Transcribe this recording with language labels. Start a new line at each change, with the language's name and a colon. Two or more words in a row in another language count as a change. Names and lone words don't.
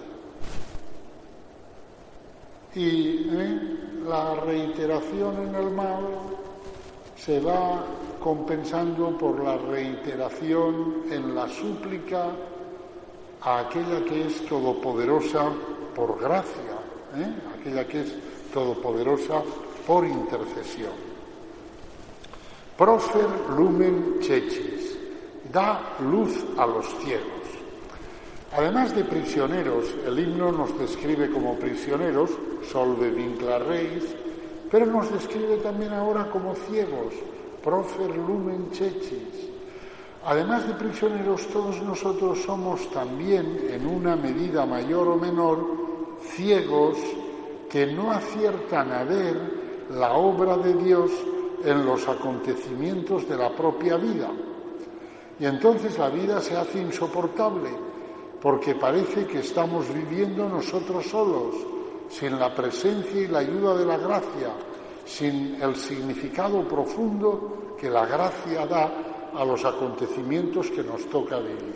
Spanish: Y la reiteración en el mal se va compensando por la reiteración en la súplica a aquella que es todopoderosa por gracia, aquella que es todopoderosa por intercesión.
Latin: Profer lumen ceccis,
Spanish: da luz a los ciegos. Además de prisioneros, el himno nos describe como prisioneros,
Latin: solve vincla reis,
Spanish: pero nos describe también ahora como ciegos,
Latin: profer lumen ceccis.
Spanish: Además de prisioneros, todos nosotros somos también, en una medida mayor o menor, ciegos que no aciertan a ver la obra de Dios en los acontecimientos de la propia vida. Y entonces la vida se hace insoportable, porque parece que estamos viviendo nosotros solos, sin la presencia y la ayuda de la gracia, sin el significado profundo que la gracia da a los acontecimientos que nos toca vivir.